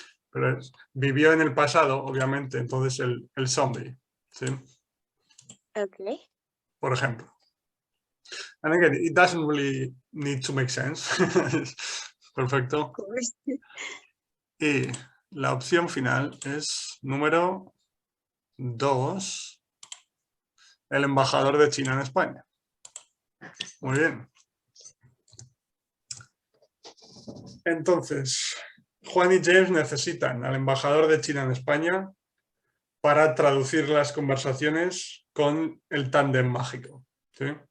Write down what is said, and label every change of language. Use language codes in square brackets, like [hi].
[es] Pero vivió en el pasado, obviamente, entonces el zombie, ¿sí? [en] Okay. [es] Por ejemplo. [en] And again, it doesn't really need to make sense. [es] Perfecto. [en] Of course. [es] Y la opción final es número 2, el embajador de China en España. Muy bien. Entonces, Juan y James necesitan al embajador de China en España para traducir las conversaciones con el tándem mágico. ¿Sí?